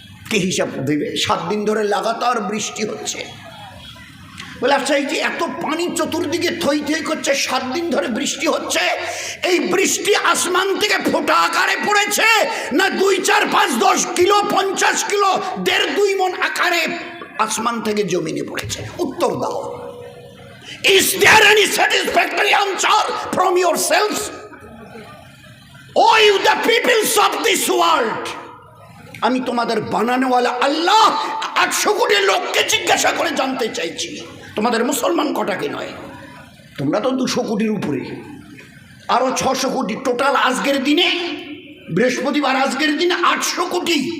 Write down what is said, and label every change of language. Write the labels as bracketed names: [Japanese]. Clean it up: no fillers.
[Bangla] কে হিসাব দেবে? 7 দিন ধরে লাগাতার বৃষ্টি হচ্ছে। বলে আচ্ছা এই যে এত পানি চতুর্দিকে থই থই করছে, 7 দিন ধরে বৃষ্টি হচ্ছে, এই বৃষ্টি আসমান থেকে ফোঁটা আকারে পড়েছে, না 2, 4, 5, 10 কিলো, 50 কিলো, 1.5-2 মণ আকারে আসমান থেকে জমিনে পড়েছে? উত্তর দাও। [English] Is there any satisfactory answer from yourselves? Oh, you the peoples of this world! [Bangla] আমি তোমাদের বানানোওয়ালা আল্লাহ 800 কোটি লোককে জিজ্ঞাসা করে জানতে চাইছি, তোমাদের মুসলমান কটাকে নয়। তোমরা তো 200 কোটির উপরে, আরও 600 কোটি, টোটাল আজকের দিনে, বৃহস্পতিবার আজকের দিনে 800 কোটি।